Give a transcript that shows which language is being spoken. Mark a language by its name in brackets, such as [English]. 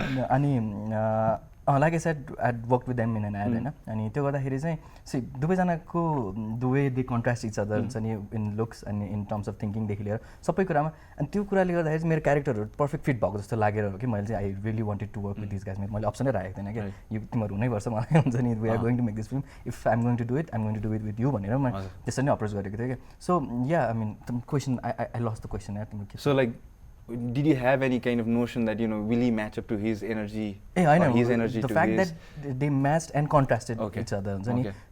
[Nepali] अनि like I said, I had worked with them in an ad हैन. अनि त्यो गर्दाखेरि चाहिँ see दुवैजनाको the way they contrast each other हुन्छ नि in looks and in terms of thinking देखि लिएर सबै कुरामा. अनि त्यो कुराले गर्दाखेरि चाहिँ मेरो क्यारेक्टरहरु पर्फेक्ट फिट भएको जस्तो लागेर हो कि मैले चाहिँ [English] I really wanted to work with these guys. [Nepali] मैले अप्सनै राखेको थिएन कि यो तिमीहरु हुनै पर्छ मलाई हुन्छ नि [English] we are going to make this film. If I'm going to do it, I'm going to do it with you [Nepali] भनेर म त्यसरी नै अप्रोच गरेको थिएँ के. [English] So yeah, I mean the question I lost the question. So like did you have any kind of notion that, will he match up to his energy? I know. Or his energy the to fact his? that they matched and contrasted Okay. each other Okay.